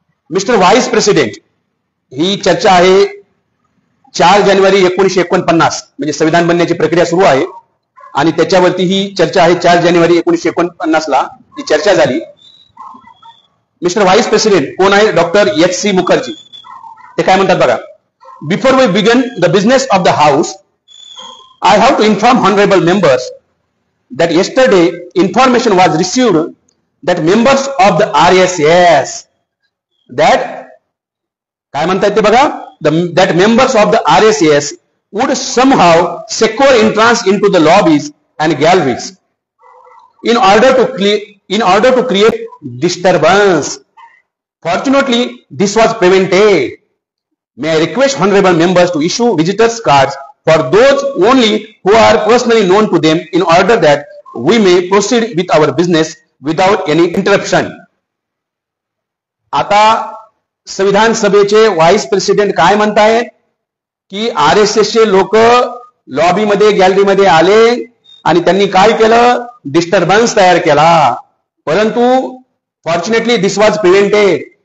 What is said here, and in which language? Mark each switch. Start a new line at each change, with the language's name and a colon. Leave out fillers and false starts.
Marathi: Mister vice president, ही चर्चा आहे 4 जानेवारी 1949, म्हणजे संविधान बनण्याची प्रक्रिया सुरू आहे आणि त्याच्यावरती ही चर्चा आहे. 4 जानेवारी 1949 ला ही चर्चा झाली. मिस्टर व्हाईस प्रेसिडेंट कोण आहे? डॉक्टर एच.सी. मुखर्जी. ते काय म्हणतात बघा.
English: before we begin the business of the house, I have to inform honourable members that yesterday information was received that members of the RSS, that
Marathi: काय म्हणतात ते बघा,
English: that members of the RSS would somehow secure entrance into the lobbies and galleries in order to create disturbance. Fortunately this was prevented. May I request honorable members to issue visitors cards for those only who are personally known to them in order that we may proceed with our business without any interruption.
Marathi: आता संविधान सभेचे vice president काय म्हणतायत की आरएसएसचे लोक लॉबीमध्ये, गॅलरीमध्ये आले आणि त्यांनी काय केलं? डिस्टर्बन्स तयार केला. परंतु
English: Fortunately this was prevented.